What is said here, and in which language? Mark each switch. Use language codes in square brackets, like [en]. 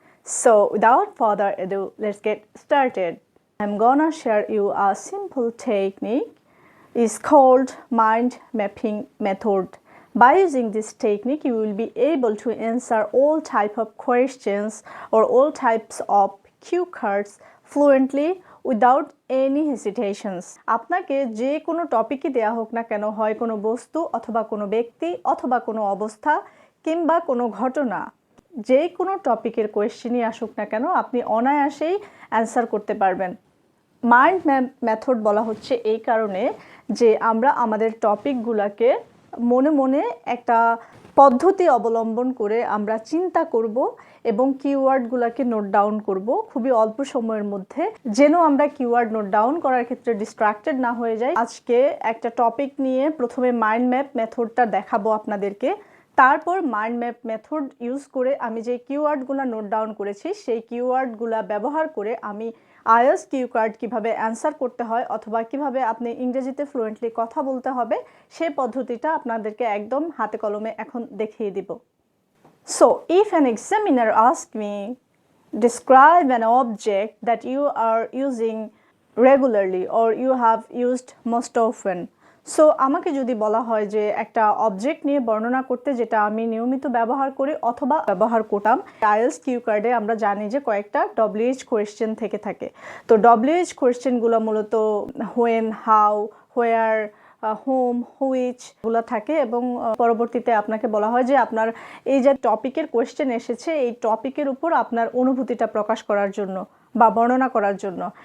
[en] So without further ado, let's get started. I'm gonna share you a simple technique. It's called mind mapping method. By using this technique, you will be able to answer all type of questions or all types of cue cards fluently without any hesitations. [bn] আপনাকে যে কোনো টপিকই দেয়া হোক না কেন, হয় কোনো বস্তু অথবা কোনো ব্যক্তি অথবা কোনো অবস্থা কিংবা কোনো ঘটনা, যে কোনো টপিকের কোয়েশ্চেনই আসুক না কেন, আপনি অনায়াসেই অ্যান্সার করতে পারবেন। মাইন্ড ম্যাপ মেথড বলা হচ্ছে এই কারণে যে আমরা আমাদের টপিকগুলোকে মনে মনে একটা পদ্ধতি অবলম্বন করে আমরা চিন্তা করব এবং কিওয়ার্ডগুলোকে নোট ডাউন করব খুবই অল্প সময়ের মধ্যে, যেন আমরা কিওয়ার্ড নোট ডাউন করার ক্ষেত্রে ডিস্ট্রাক্টেড না হয়ে যাই। আজকে একটা টপিক নিয়ে প্রথমে মাইন্ড ম্যাপ মেথডটা দেখাবো আপনাদেরকে, তারপর মাইন্ড ম্যাপ মেথড ইউজ করে আমি যে কিওয়ার্ডগুলো নোট ডাউন করেছি সেই কিওয়ার্ডগুলো ব্যবহার করে আমি আইএলটিএস কিউ কার্ড কীভাবে অ্যান্সার করতে হয় অথবা কিভাবে আপনি ইংরেজিতে ফ্লুয়েন্টলি কথা বলতে হবে সেই পদ্ধতিটা আপনাদেরকে একদম হাতে কলমে এখন দেখিয়ে দিব। [en] So, if an examiner asks me, describe an object that you are using regularly or you have used most often. [bn] So আমাকে যদি বলা হয় যে একটা অবজেক্ট নিয়ে বর্ণনা করতে যেটা আমি নিয়মিত ব্যবহার করি অথবা ব্যবহার করতাম, আইএলটিএস কিউ কার্ডে আমরা জানি যে কয়েকটা ডব্লিউএইচ কোয়েশ্চেন থেকে থাকে। তো ডব্লিউএইচ কোয়েশ্চেনগুলো মূলত when, how, where, home, which গুলো থাকে এবং পরবর্তীতে আপনাকে বলা হয় যে আপনার এই যে টপিকের কোয়েশ্চেন এসেছে এই টপিকের উপর আপনার অনুভূতিটা প্রকাশ করার জন্য বা বর্ণনা করার জন্য।